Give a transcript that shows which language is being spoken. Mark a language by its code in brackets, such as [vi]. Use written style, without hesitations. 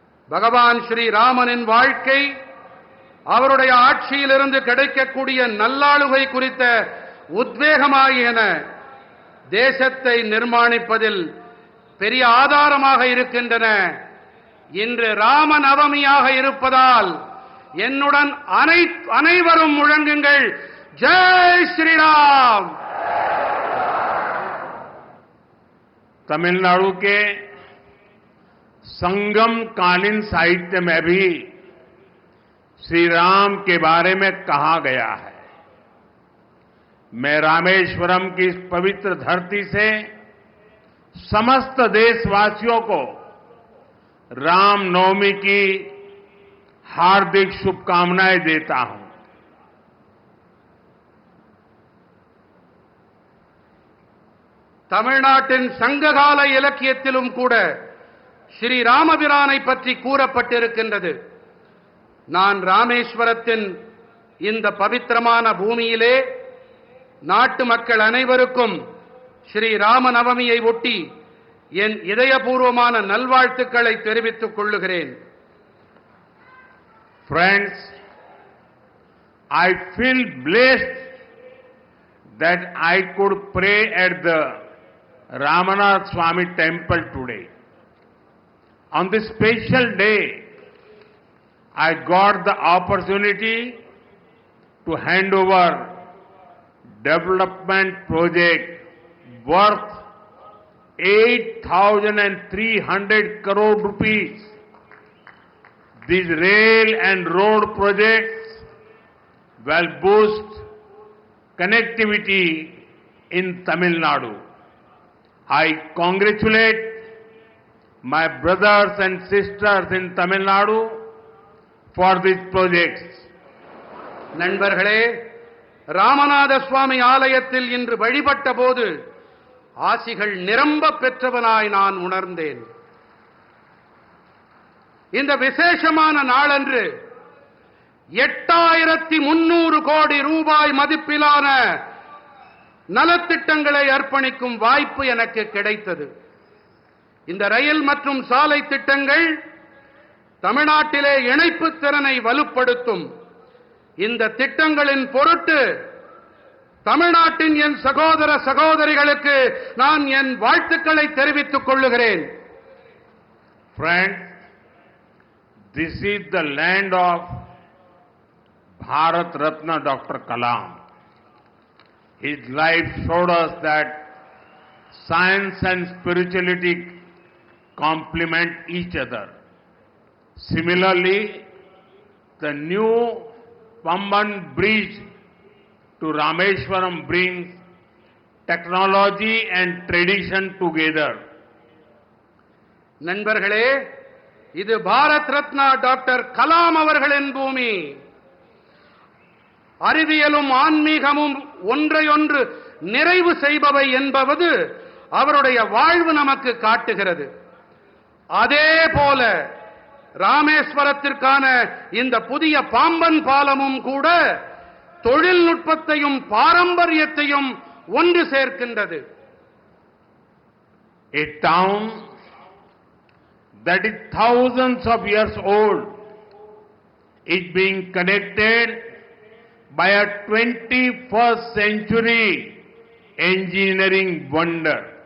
[ta] பகவான் ஸ்ரீ ராமனின் வாழ்க்கை, அவருடைய ஆட்சியிலிருந்து கிடைக்கக்கூடிய நல்லாளுகை குறித்த உத்வேகமாகியன தேசத்தை நிர்மாணிப்பதில் பெரிய ஆதாரமாக இருக்கின்றன. இன்று ராம நவமியாக இருப்பதால் என்னுடன் அனைவரும் முழங்குங்கள், [hi] जय श्री राम. तमिलनाडु के संगम कालीन साहित्य में भी श्री राम के बारे में कहा गया है. मैं रामेश्वरम की इस पवित्र धरती से समस्त देशवासियों को रामनवमी की हार्दिक शुभकामनाएं देता हूं. [ta] தமிழ்நாட்டின் சங்ககால இலக்கியத்திலும் கூட ஸ்ரீ ராமபிரானை பற்றி கூறப்பட்டிருக்கின்றது. நான் ராமேஸ்வரத்தின் இந்த பவித்திரமான பூமியிலே நாட்டு மக்கள் அனைவருக்கும் ஸ்ரீ ராம நவமியை ஒட்டி என் இதயபூர்வமான நல்வாழ்த்துக்களை தெரிவித்துக் கொள்ளுகிறேன். [en] Friends, I feel blessed that I could pray at the Ramanath Swami temple today. On this special day, I got the opportunity to hand over development project worth 8,300 crore rupees. These rail and road projects will boost connectivity in Tamil Nadu. I congratulate my brothers and sisters in Tamil Nadu for these projects. [ta] நண்பர்களே, ராமநாத சுவாமி ஆலயத்தில் இன்று வழிபட்ட போது ஆசிகள் நிரம்ப பெற்றவனாய் நான் உணர்ந்தேன். இந்த விசேஷமான நாளன்று 8300 கோடி ரூபாய் மதிப்பிலான நலத்திட்டங்களை அர்ப்பணிக்கும் வாய்ப்பு எனக்கு கிடைத்தது. இந்த ரயில் மற்றும் சாலை திட்டங்கள் தமிழ்நாட்டிலே இணைப்பு திறனை வலுப்படுத்தும். இந்த திட்டங்களின் பொருட்டு தமிழ்நாட்டின் என் சகோதர சகோதரிகளுக்கு நான் என் வாழ்த்துக்களை தெரிவித்துக் கொள்ளுகிறேன். [en] Friends, this is the land of Bharat Ratna Dr. Kalam. His life showed us that science and spirituality complement each other. Similarly, the new Pamban bridge to Rameshwaram brings technology and tradition together. [ta] நண்பர்களே, இது Bharat Ratna doctor Kalam அவர்களின் பூமி. அறிவியலும் ஆன்மீகமும் ஒன்றையொன்று நிறைவு செய்பவை என்பது அவருடைய வாழ்வு நமக்கு காட்டுகிறது. அதே போல ராமேஸ்வரத்திற்கான இந்த புதிய பாம்பன் பாலமும் கூட தொழில்நுட்பத்தையும் பாரம்பரியத்தையும் ஒன்று சேர்க்கின்றது. [en] A town that is thousands of years old is being connected by a 21st century engineering wonder.